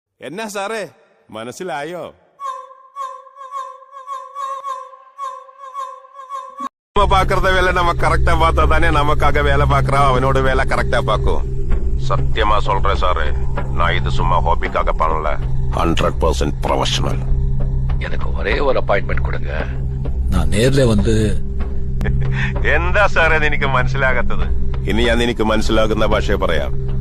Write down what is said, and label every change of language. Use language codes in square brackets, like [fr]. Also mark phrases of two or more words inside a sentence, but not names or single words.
[ml] എന്നാ സാറേ മനസ്സിലായോ? [ta] பாக்குறத வேலை நம்ம கரெக்டா பார்த்தா தானே நமக்காக வேலை பாக்குறோம், அவனோட வேலை கரெக்டா பாக்கும். சத்தியமா சொல்றேன் சாரு, நான் இது சும்மா ஹாபிக்காக பண்ணல, 100% ப்ரொஃபஷனல். எனக்கு ஒரே ஒரு அப்பாயின்மெண்ட் கொடுங்க, நான் நேர்ல வந்து. [ml] എന്താ സാറേ നിനക്ക് മനസ്സിലാകാത്തത്? ഇനി ഞാൻ നിനക്ക് മനസ്സിലാകുന്ന ഭാഷയെ പറയാം.